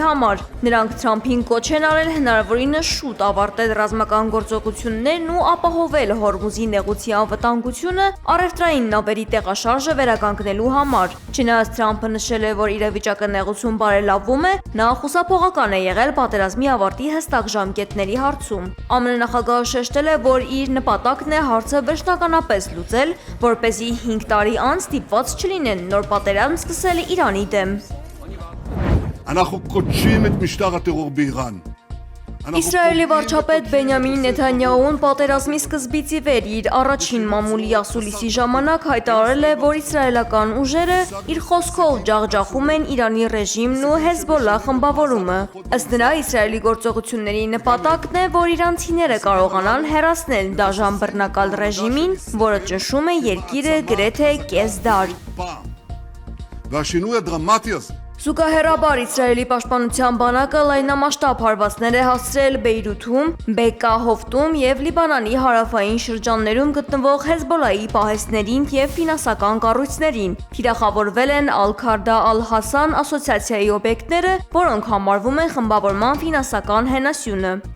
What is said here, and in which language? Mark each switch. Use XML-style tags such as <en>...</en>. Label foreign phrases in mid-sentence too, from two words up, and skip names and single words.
<hy>համար։ Նրանք Թրամփին կոչ են արել հնարավորինս շուտ ավարտել ռազմական գործողություններն ու ապահովել Հորմուզի նեղուցի անվտանգությունը առևտրային նավերի տեղաշարժը վերականգնելու համար։ Չնայած Թրամփը նշել է, որ իրավիճակը նեղուցում բարելավվում է, նա խուսափողական է եղել պատերազմի ավարտի հստակ ժամկետների հարցում։ ԱՄՆ նախագահը շեշտել է, որ իր նպատակն է հարցը վերջնականապես լուծել, որպեսզի 5 տարի անց ստիպված չլինեն նոր պատերազմ սկսել Իրանի դեմ։</hy> <he>אנחנו קודשים את משטר הטרור באיראן.</he> <hy>Իսրայելի վարչապետ Բենյամին Նեթանյահուն պատերազմի սկզբից ի վեր իր առաջին մամուլի ասուլիսի ժամանակ հայտարարել է, որ իսրայելական ուժերը իր խոսքով ջախջախում են Իրանի ռեժիմն ու Հեզբոլլա խմբավորումը։ Ըստ նրա, Իսրայելի գործողությունների նպատակն է, որ իրանցիները կարողանան հեռացնել դաժան բռնակալ ռեժիմին, որը ճնշում է երկիրը գրեթե կես դար։</hy> <he>והשינוי הדרמטי הזה</he> <hy>Զուգահեռաբար Իսրայելի պաշտպանության բանակը լայնամասշտաբ հարվածներ է հասցրել Բեյրութում, Բեկկա հովտում եւ Լիբանանի հարավային շրջաններում գտնվող Հեզբոլլայի պահեստներին եւ ֆինանսական կառույցներին։ Թիրախավորվել են Ալ-Քարդա Ալ-Հասան ասոցիացիայի օբյեկտները, որոնք համարվում են խմբավորման ֆինանսական հենասյունը։</hy>